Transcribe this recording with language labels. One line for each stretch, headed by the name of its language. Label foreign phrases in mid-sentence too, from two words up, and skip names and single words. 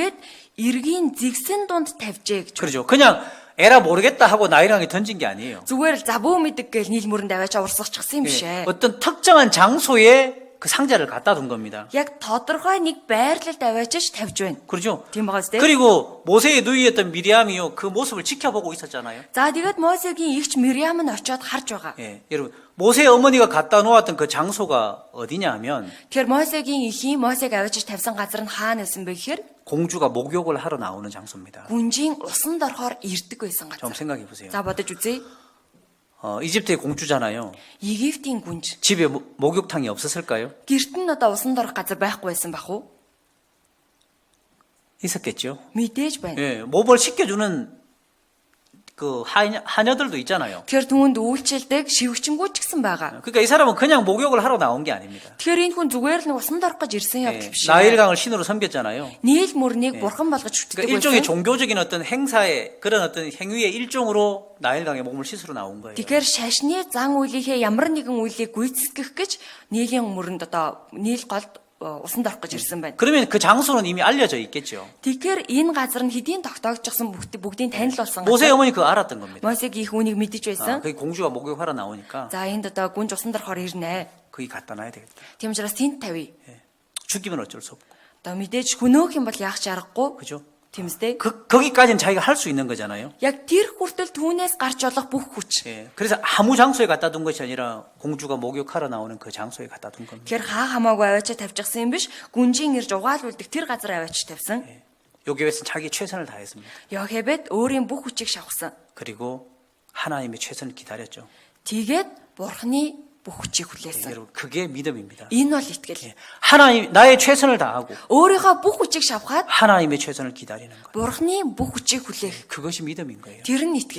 Mongolian: Тэгээд эргийн зэгсэн дунд тавьжээ гэж.
Korean: 그렇죠. 그냥 에라 모르겠다 하고 나일강에 던진 게 아니에요.
Mongolian: Зүгээр л за бөө мэддэг гэж нийл мөрөнд аваачаа урсгалчихсан юм биш ээ.
Korean: 어떤 특정한 장소에 그 상자를 갖다 둔 겁니다.
Mongolian: Яг тодорхой нэг байрлалд аваачаач тавьж байна.
Korean: 그렇죠?
Mongolian: Тийм байгаа зү.
Korean: 그리고 모세의 누이였던 미리암이요 그 모습을 지켜보고 있었잖아요.
Mongolian: За тэгээд Мосегийн эгч Мириам нь очиод харж байгаа.
Korean: 예, 여러분 모세의 어머니가 갖다 놓았던 그 장소가 어디냐 하면
Mongolian: Тэгэхээр Мосегийн эхийн Мосег аваачаач тавьсан газар нь хаана байсан бэ гэхээр
Korean: 공주가 목욕을 하러 나오는 장소입니다.
Mongolian: гүнжийн усанд орохоор ирдэг байсан
Korean: 좀
Mongolian: газар.
Korean: 생각해 보세요.
Mongolian: За бодож үзье.
Korean: 이집트의 공주잖아요.
Mongolian: Египтийн гүнж.
Korean: 집에 목욕탕이 없었을까요?
Mongolian: Гэрт нь одоо усанд орох газар байхгүй байсан бах уу?
Korean: 있었겠죠.
Mongolian: Мэдээж байна.
Korean: 예, 몸을 씻겨주는 그 하녀들도 있잖아요.
Mongolian: Тэгэхээр түүнд үйлчлдэг шивгчэнгүүд ч гэсэн байгаа.
Korean: 그러니까 이 사람은 그냥 목욕을 하러 나온 게 아닙니다.
Mongolian: Тэгэхээр энэ хүн зүгээр л нэг усанд орох гэж ирсэн явдал биш.
Korean: 나일강을 신으로 섬겼잖아요.
Mongolian: Нийл мөрнийг бурхан болгож
Korean: 그러니까
Mongolian: шүтдэг
Korean: 일종의
Mongolian: байсан.
Korean: 종교적인 어떤 행사의 그런 어떤 행위의 일종으로 나일강에 몸을 씻으러 나온 거예요.
Mongolian: Тэгэхээр шашны зан үйлийнхээ ямар нэгэн үйлийг гүйцэтгэх гэж нийлийн мөрөнд одоо нийл голд усанд орох гэж ирсэн байна.
Korean: 그러면 그 장소는 이미 알려져 있겠죠.
Mongolian: Тэгэхээр энэ газар нь хэдийн тогтоогдчихсан бүгдийн танил болсон
Korean: 모세의
Mongolian: газар.
Korean: 어머니 그거 알았던 겁니다.
Mongolian: Мосегийн их үнийг мэдэж байсан.
Korean: 거기 공주가 목욕하러 나오니까
Mongolian: За энд одоо гүнж усанд орохоор ирнэ.
Korean: 거기 갖다 놔야 되겠다.
Mongolian: Тийм учраас тэнд тавья.
Korean: 죽이면 어쩔 수 없고.
Mongolian: Одоо мэдээж хөнөөх юм бол яах ч аргагүй.
Korean: 그죠?
Mongolian: Тийм үстэй.
Korean: 거기까지는 자기가 할 수 있는 거잖아요.
Mongolian: Яг тэр хүртэл түүнээс гарч болох бүх хүч.
Korean: 예. 그래서 아무 장소에 갖다 둔 것이 아니라 공주가 목욕하러 나오는 그 장소에 갖다 둔 겁니다.
Mongolian: Тэгэхээр хаа хамаагүй аваачаа тавьчихсан юм биш. Гүнжийн ирж угаалуулдаг тэр газар аваач тавьсан.
Korean: 요게벳은 자기 최선을 다했습니다.
Mongolian: Йохебед өөрийн бүх хүчийг шавхсан.
Korean: 그리고 하나님의 최선을 기다렸죠.
Mongolian: Тэгээд бурхны бүх хүчийг
Korean: 예,
Mongolian: хүлээсэн.
Korean: 여러분 그게 믿음입니다.
Mongolian: Энэ бол итгэл.
Korean: 예. 하나님 나의 최선을 다하고
Mongolian: өөрийнхөө бүх хүчийг шавхаад
Korean: 하나님의 최선을 기다리는 것.
Mongolian: бурхны бүх хүчийг хүлээх.
Korean: 그것이 믿음인 거예요.
Mongolian: Тэр нь итгэл.